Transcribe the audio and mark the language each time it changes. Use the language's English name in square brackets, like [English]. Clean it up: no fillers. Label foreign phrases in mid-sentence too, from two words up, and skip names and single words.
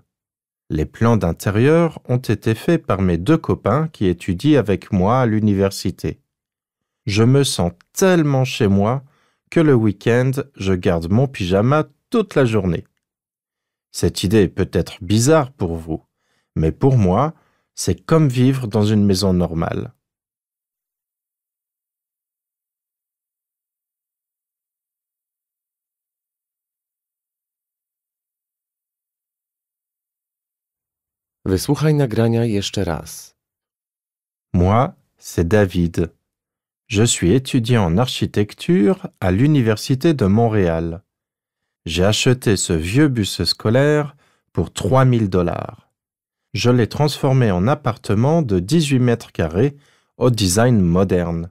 [French] Les plans d'intérieur ont été faits par mes 2 copains qui étudient avec moi à l'université. Je me sens tellement chez moi que le week-end, je garde mon pyjama toute la journée. Cette idée peut être bizarre pour vous, mais pour moi, c'est comme vivre dans une maison normale. [Polish] Wysłuchaj nagrania jeszcze raz. [French] Moi, c'est David. Je suis étudiant en architecture à l'Université de Montréal. J'ai acheté ce vieux bus scolaire pour 3 000 $. Je l'ai transformé en appartement de 18 mètres carrés au design moderne.